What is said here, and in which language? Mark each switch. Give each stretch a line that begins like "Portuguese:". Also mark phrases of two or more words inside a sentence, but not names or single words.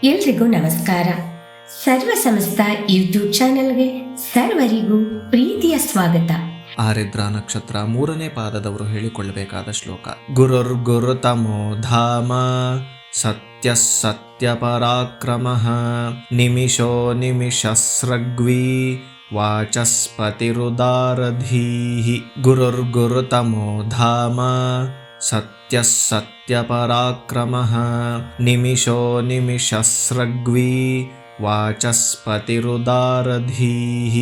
Kannada: ಎಲ್ರಿಗೂ ನಮಸ್ಕಾರ. ಸರ್ವ ಸಮಸ್ತ ಯೂಟ್ಯೂಬ್ ಚಾನೆಲ್ಗೆ ಸರ್ವರಿಗೂ ಪ್ರೀತಿಯ ಸ್ವಾಗತ. ಆರಿದ್ರ ನಕ್ಷತ್ರ 3ನೇ ಪಾದದವರು ಹೇಳಿಕೊಳ್ಳಬೇಕಾದ ಶ್ಲೋಕ.
Sanskrit: ಗುರುರ್ಗುರುತಮೋ ಧಾಮ ಸತ್ಯ ಸತ್ಯ ಪರಾಕ್ರಮಃ ನಿಮಿಷೋ ನಿಮಿಷಸ್ರಗ್ವಿ ವಾಚಸ್ಪತಿರುದಾರಧೀಹಿ. ಗುರುರ್ಗುರುತಮೋ ಧಾಮ ಸತ್ಯ ಸತ್ಯ ಪರಾಕ್ರಮಃ ನಿಮಿಷೋ ನಿಮಿಷಸ್ರಗ್ವಿ ವಾಚಸ್ಪತಿರುದಾರಧೀಹಿ.